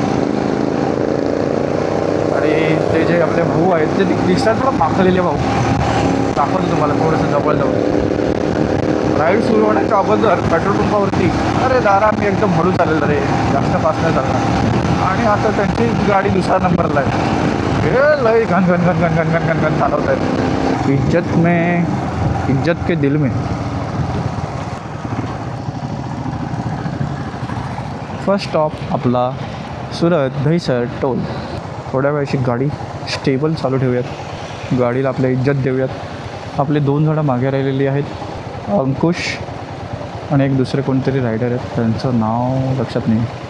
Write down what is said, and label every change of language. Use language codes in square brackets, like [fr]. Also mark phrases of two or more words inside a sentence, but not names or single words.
[mr] आणि ते जे आपले भाऊ आहेत ते दिसतात थोडं पाखलेले भाऊ, दाखवतो तुम्हाला थोडंसं जवळ जाऊन। राईड सुरू होण्याच्या अगोदर पेट्रोल पंपावरती अरे दारा मी एकदम हळू चाललेलं रे, जास्त फास्ट नाही चालणार। आणि आता त्यांची गाडी दुसऱ्या नंबरला आहे, हे लय घन घन घन घन घन घन घन घन चालवत आहेत। [hi] इज्जत के दिल में। [en] First stop [mr] आपला सुरत दहिसर टोल। थोड्या वेळाची गाडी स्टेबल चालू ठेवूयात, गाडीला आपल्या इज्जत देऊयात। आपले 2 जणं मागे राहिलेली आहेत, अंकुश आणि एक दुसरे कोणतरी रायडर आहेत, त्यांचं नाव लक्षात नाही।